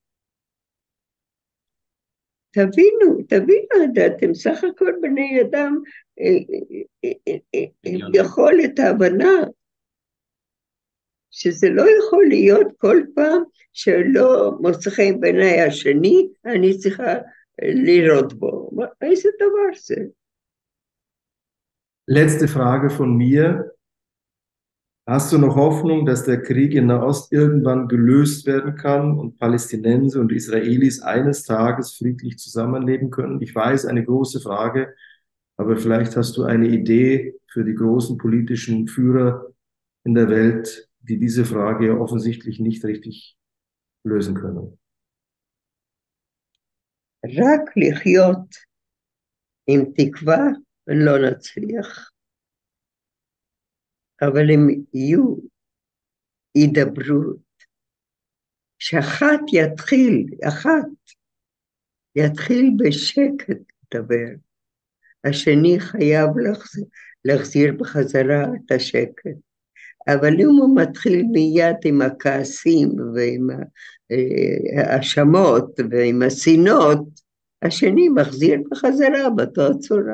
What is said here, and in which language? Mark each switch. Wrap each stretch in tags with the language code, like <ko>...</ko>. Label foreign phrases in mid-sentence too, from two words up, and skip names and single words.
<he>תבינו, אתם סך הכל בני אדם עם יכולת ההבנה, שזה לא יכול להיות כל פעם שלא מוצא חן בעיני השני, אני צריכה לראות בו. איזה דבר זה?</he> <de>Letzte Frage von mir. Hast du noch Hoffnung, dass der Krieg in Nahost irgendwann gelöst werden kann und Palästinenser und Israelis eines Tages friedlich zusammenleben können? Ich weiß, eine große Frage, aber vielleicht hast du eine Idee für die großen politischen Führer in der Welt, die diese Frage ja offensichtlich nicht richtig lösen können.</de> <he>רק לחיות עם תקווה לא נצליח. אבל הם יהיו ידברות, שאחת יתחיל בשקט לדבר, השני חייב להחזיר בחזרה את השקט, אבל אם הוא מתחיל מיד עם הכעסים ועם האשמות ועם השנאות, השני מחזיר בחזרה באותה צורה.</he>